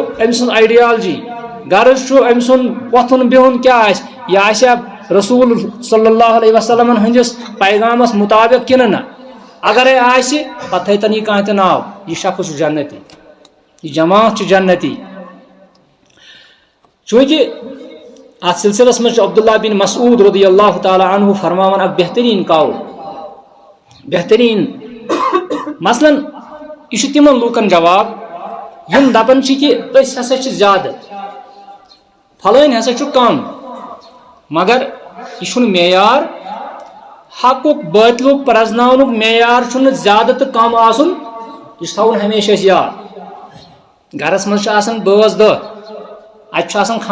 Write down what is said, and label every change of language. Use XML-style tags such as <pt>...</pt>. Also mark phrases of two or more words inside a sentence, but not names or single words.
<ks>أمۍ سُنٛد آئیڈیالجی غرض چھُ أمۍ سُنٛد وۄتھُن بِہُن کیٛاہ آسہِ یہِ آسیا رسول</ks> <ar>صلی اللہ علیہ وسلم</ar> <ks>ہٕنٛدِس پیغامس مطابق کنہ نہ اگرے آسہِ پتہٕ تھٲیتن یہِ کانٛہہ تہِ ناو یہِ شخص چھُ جنتی یہِ جماعت چھِ جنتی چوٗنٛکہِ اتھ سلسلس منٛز چھُ عبداللہ بن مسعود</ks> <ar>رضی اللہ تعالیٰ عنہ</ar> <ks>فرماوان اکھ بہترین قول بہترین مثلاً یہ چھُ تمن لوکن جواب یم دپان چھِ کہ أسۍ ہسا چھِ زیادٕ پھلٲنۍ ہسا چھُ کم مگر یہ چھُنہٕ معیار حقُک باطلُک پرزناونُک معیار چھُنہٕ زیادٕ تہٕ کم آسُن یہ چھُ تھاوُن ہمیشہ أسۍ یاد گرس منٛز چھِ آسان بٲژ دہ اتہِ چھُ آسان</ks>